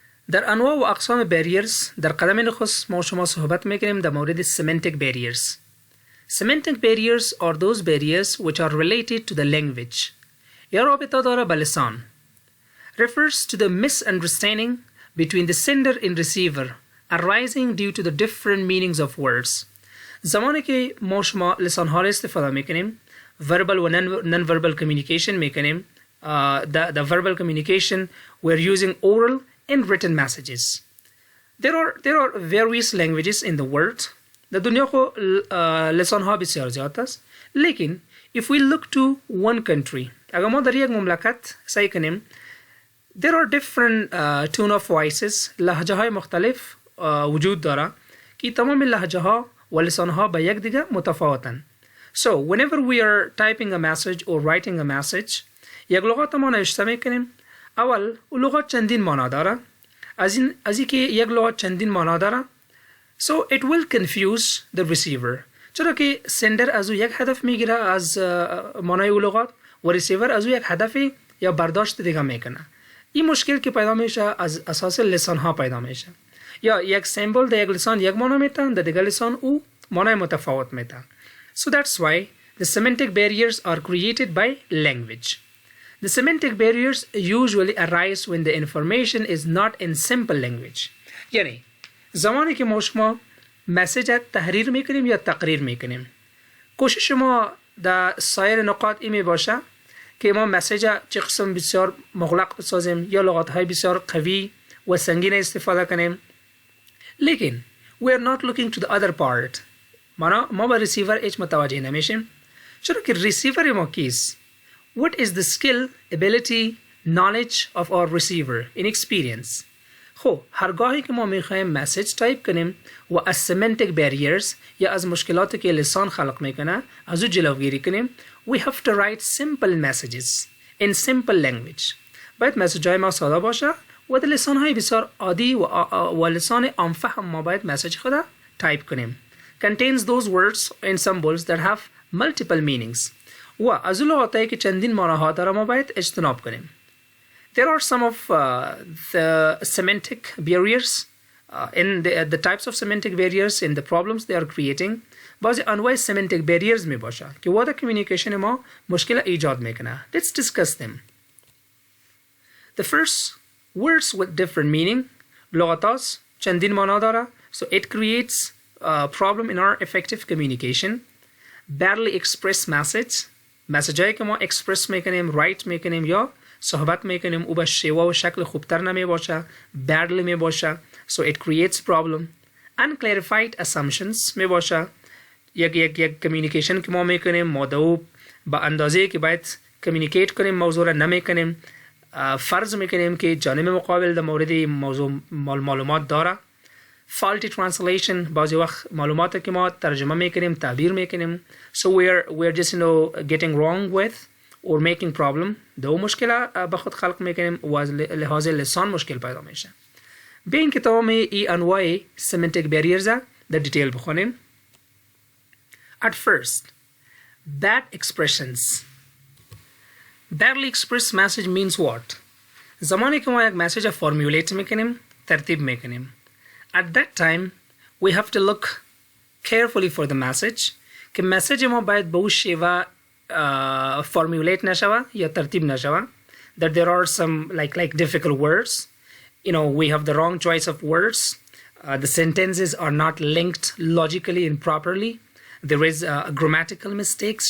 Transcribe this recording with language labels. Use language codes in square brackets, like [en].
[fa] در انواع و اقسام barriers در قدم نخست ما شما صحبت میکنیم در مورد semantic barriers. [en] Semantic barriers are those barriers which are related to the language. [fa] یا رابطه داره به لسان. [en] Refers to the misunderstanding between the sender and receiver arising due to the different meanings of words. [fa] زمانی که ما شما لسان ها را استفاده میکنیم verbal و non-verbal communication میکنیم. [en] The verbal communication we're using oral and written messages. There are various languages in the world. [fa] در دنیا خو لسان ها بسیار زیاد است. [en] لیکن if we look to one country [fa] اگر ما در یک مملکت سعی کنیم [en] there are different tone of voices. [fa] لهجه های مختلف وجود داره که تمام لهجه ها و لسان ها با یک دیگه متفاوتن. [en] So whenever we are typing a message or writing a message [fa] یک لغات ما نوشته میکنیم. اول اون لغات چندین معنا داره. از این که یک لغات چندین معنا داره [en] so it will confuse the receiver. [fa] چرا که sender از او یک هدف میگیره از معنای اون لغات و receiver از او یک هدفی یا برداشت دیگه میکنه. این مشکل که پیدا میشه از اساس لسان ها پیدا میشه. یا یک سمبل در یک لسان یک معنا میتن در دیگر لسان او معنای متفاوت میتن. [en] So that's why the semantic barriers are created by language. The semantic barriers usually arise when the information is not in simple language. [fa] یعنی زمانی که ما شما مسیج تحریر میکنیم یا تقریر میکنیم کوشش ما در سایر نقاط این می باشه که ما مسیج چه قسم بسیار مغلق بسازیم یا لغات های بسیار قوی و سنگین استفاده کنیم. [en] لیکن we are not looking to the other part. [fa] ما با ریسیور هیچ متوجه نمیشیم. چرا که ریسیور ما کیست؟ [en] What is the skill, ability, knowledge of our receiver in experience? [fa] خب هرگاهی که ما میخوایم مسیج تایپ کنیم و از semantic barriers یا از مشکلاتی که لسان خلق میکنه از او جلوگیری کنیم [en] we have to write simple messages in simple language. [fa] باید مسیج های ما ساده باشه و در لسان های بسیار عادی و لسان عامفهم ما باید مسیج خود تایپ کنیم. [en] Contains those words and symbols that have multiple meanings. [fa] و از اون لغاتایی که چندین معناها داره ما باید اجتناب کنیم. [en] There are some of the semantic barriers in the types of semantic barriers in the problems they are creating. [fa] بعضی انواع semantic barriers می باشه که وقت کمیونیکیشن ما مشکل ایجاد میکنه. [en] Let's discuss them. The first, words with different meaning. [fa] لغات چندین معنا داره. [en] So it creates a problem in our effective communication. Badly expressed message. [fa] مسیج هایی که ما express میکنیم، write میکنیم یا صحبت میکنیم او به شیوه و شکل خوبتر نمی باشه، badly می باشه. [en] So it creates problem. Unclarified assumptions می باشه. [fa] یک کمیونیکیشن که ما میکنیم مادو با اندازه که باید کمیونیکیت کنیم موضوع را نمیکنیم، فرض میکنیم که جانب مقابل در مورد موضوع معلومات داره. [en] Faulty translation. [fa] بعضی وقت معلومات که ما ترجمه میکنیم تعبیر میکنیم [en] so we're just getting wrong with or making problem. [fa] دو مشکل به خود خلق میکنیم و از لحاظ لسان مشکل پیدا میشه. به این که تمام ای انواع semantic barriers در دیتیل بخونیم. [en] At first, bad expressions. Badly expressed message means what? [fa] زمانی که ما یک مسیج فرمولیت میکنیم، ترتیب میکنیم. [en] At that time, we have to look carefully for the message. [fa] که مسیج ما باید به او شیوه formulate نشوه یا ترتیب نشوه. [en] That there are some like difficult words. We have the wrong choice of words. The sentences are not linked logically and properly. There is grammatical mistakes.